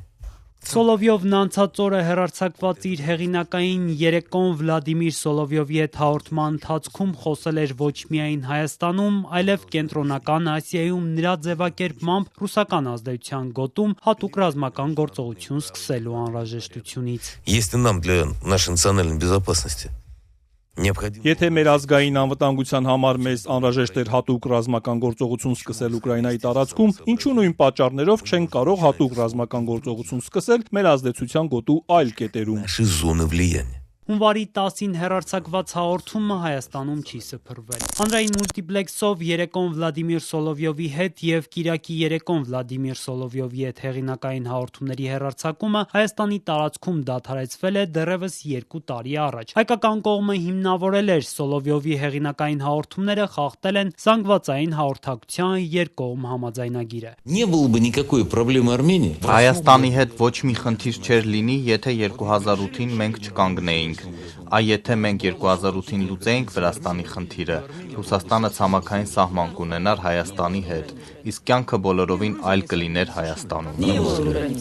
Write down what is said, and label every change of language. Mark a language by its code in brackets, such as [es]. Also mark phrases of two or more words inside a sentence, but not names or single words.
[hy] Սոլովյովն անցած օրը հեռարձակված իր հեղինակային երեկոն Վլադիմիր Սոլովյովի հետ հաղորդման ընթացքում խոսել էր ոչ միայն Հայաստանում, այլև Կենտրոնական Ասիայում նրա ձևակերպմամբ ռուսական ազդեցության գոտում հատուկ ռազմական գործողություն սկսելու անհրաժեշտությունից։ [ru] Если нам для нашей национальной безопасности [hy] Եթե մեր ազգային անվտանգության համար մեզ անհրաժեշտ էր հատուկ ռազմական գործողություն սկսել Ուկրաինայի տարածքում, ինչու նույն պատճառներով չենք կարող հատուկ ռազմական գործողություն սկսել մեր ազդեցության գոտու այլ կետերում։ [ru] нашей зоны влияния. [hy] Հունվարի 10-ին հեռարձակված հաղորդումը Հայաստանում չի սփռվել։ Հանրային մուլտիպլեքսով երեկոն Վլադիմիր Սոլովյովի հետ եւ Կիրակի երեկոն Վլադիմիր Սոլովյովի հետ հեղինակային հաղորդումների հեռարձակումը Հայաստանի տարածքում դադարեցվել է դեռևս 2 տարի առաջ։ Հայկական կողմը հիմնավորել էր Սոլովյովի հեղինակային հաղորդումները խախտել են զանգվածային հաղորդակցության երկկողմ համաձայնագիրը։ [ru] Не было бы никакой проблемы Армении. [hy] Հայաստանի հետ ոչ մի խնդիր չէր լինի, եթե 2008-ին մենք չկանգնեինք։ Այ եթե մենք 2008-ին լուծեինք Վրաստանի խնդիրը, Ռուսաստանը ցամաքային սահման կունենար Հայաստանի հետ, իսկ կյանքը բոլորովին այլ կլիներ Հայաստանում։